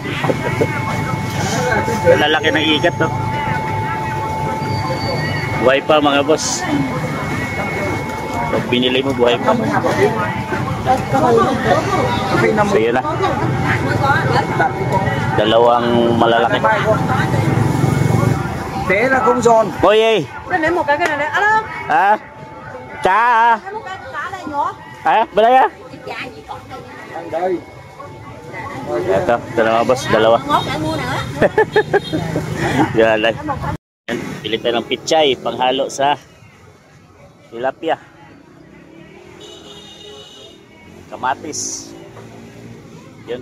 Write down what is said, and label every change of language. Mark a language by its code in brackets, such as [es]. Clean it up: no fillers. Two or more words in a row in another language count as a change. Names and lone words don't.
[tl] Lalaki ng igat, no? Buhay pa mga boss. Pag binili mo, buhay pa. So yun na. Dalawang malalaki. [vi] Thế là không giòn. Ôi ê. Lấy một cái này này. Alo. À. Cá à? Lấy một cái cá này nhỏ. À, bên đây á. Đây. [tl] Ito, dalawa boss, dalawa. Yan lang. Pili tayo ng pichay, panghalo sa tilapia. Kamatis. Yun.